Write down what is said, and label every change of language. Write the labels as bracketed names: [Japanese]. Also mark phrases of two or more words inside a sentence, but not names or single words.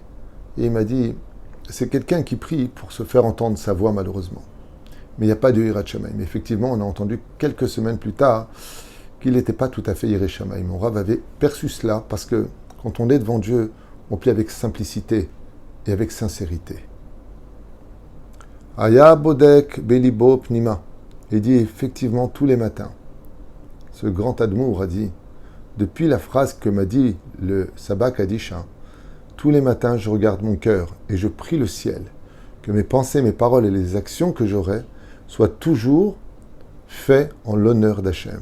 [French] Et il m'a dit, c'est quelqu'un qui prie pour se faire entendre sa voix, malheureusement. Mais il n'y a pas de [Hebrew] יראת שמים. [French] Mais effectivement, on a entendu quelques semaines plus tard qu'il n'était pas tout à fait [Hebrew] יראת שמים. [French] Mon Rav avait perçu cela, parce que quand on est devant Dieu, on prie avec simplicité et avec sincérité. [Hebrew] היה בודק בליבו פנימה. [French] Il dit effectivement tous les matins. Ce grand Admour a dit, depuis la phrase que m'a dit le Sabbat Kadisha, tous les matins je regarde mon cœur et je prie le ciel, que mes pensées, mes paroles et les actions que j'aurai soient toujours faits en l'honneur d'Hachem.